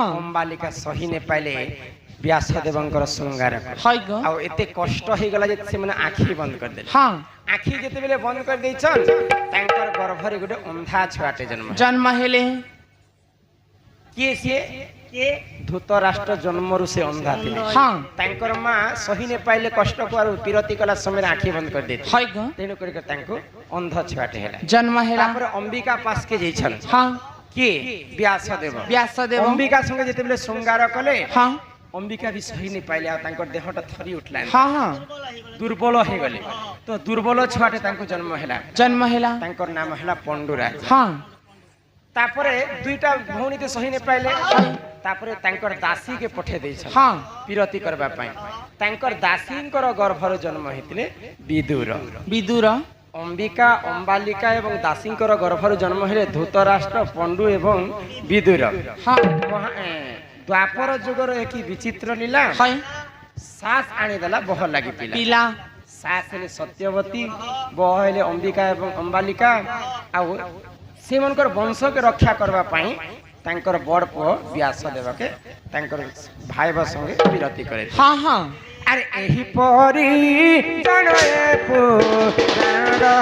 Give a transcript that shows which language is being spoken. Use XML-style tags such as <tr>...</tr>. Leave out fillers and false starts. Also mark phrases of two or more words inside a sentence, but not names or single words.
<or>ଅମ୍ବାଲିକା ସହି ନେ ପାଇଲେ ବ୍ୟାସଦେବଙ୍କର ଶୃଙ୍ଗାର ହଇ ଗୋ ଆ ଏତେ କଷ୍ଟ ହେ ଗଲା ଯେ ସେ ମାନେ ଆଖି ବନ୍ଦ କର ଦେଲେ हाँ ଆଖି ଯେତେ ବେଳେ ବନ୍ଦ କର ଦେଛନ ତାଙ୍କର ଗର୍ଭରେ ଗୁଟେ ଅନ୍ଧା ଛୁଆଟେ ଜନ୍ମ ହେଲେ କେ ସେ କେ ଧୃତରାଷ୍ଟ୍ର ଜନ୍ମରୁ ସେ ଅନ୍ଧା ଥିଲେ हाँ ତାଙ୍କର ମା ସହି ନେ ପାଇଲେ କଷ୍ଟ କୋ ଆଉ ବିରତି କଲା ସମୟ ଆଖି ବନ୍ଦ କର ଦେଥି ହଇ ଗୋ ତେନୁ କରକେ ତାଙ୍କୋ ଅନ୍ଧ ଛୁଆଟେ ହେଲା ଜନ୍ମ ହେଲା ତାପର ଅମ୍ବିକା ପାସ କେ ଯଉଛନ हाँ କେ ବ୍ୟାସଦେବ व्यासदेव ଅମ୍ବିକା ସଙ୍ଗେ ଯେତେ ବେଳେ ଶୃଙ୍ଗାର କଲେ हाँ ଅମ୍ବିକା ଭି ସହି ନହିଁ ପାଇଲେ ଆ ତାଙ୍କର ଦେହଟା ଥରି ଉଠଲା ହଁ ହଁ ଦୁର୍ବଳ ହେ ଗଲେ ତ ଦୁର୍ବଳ ଛୁଆଟେ ତାଙ୍କୋ ଜନ୍ମ ହେଲା ତାଙ୍କର ନାମ ହେଲା ପଣ୍ଡୁରାଜ हाँ ତାପରେ ଦୁଇଟା ଭଉଣୀ ତେ ସହି ନହିଁ ପାଇଲେ ତାପରେ ତାଙ୍କର ଦାସୀ କେ ପଠେ ଦେଛ हाँ ବିରତି କରବା ପଇଁ ତାଙ୍କର ଦାସୀଙ୍କର ଗର୍ଭର ଜନ୍ମ ହେତିଲେ ବିଦୁର विदुर ଅମ୍ବିକା ଅମ୍ବାଲିକା ଏବଂ ଦାସୀଙ୍କର ଗର୍ଭର ଜନ୍ମ ହେଲେ ଧୃତରାଷ୍ଟ୍ର ପଣ୍ଡୁ ଏବଂ ବିଦୁର हाँ ଦ୍ୱାପର ଯୁଗର ଏକ ବିଚିତ୍ର ଲୀଳା है ସାସ ଆଣି ଦେଲା ବହ ଲାଗି ପିଲା पिला ସାସ ହେଲେ ସତ୍ୟବତୀ ବହ ହେଲେ ଅମ୍ବିକା ଏବଂ ଅମ୍ବାଲିକା ଆ ସେମନଙ୍କର ବଂଶ କେ ରକ୍ଷା କରବା ପଇଁ ତାଙ୍କର ବଡ଼ ପୁଅ ବ୍ୟାସଦେବ କେ ତାଙ୍କର ଭାଇ ସଙ୍ଗେ ବିରତି କରେ ହଁ ହଁ ଅରେ ଏହି ପରି ଜନଏ ପୁରାଣ</or>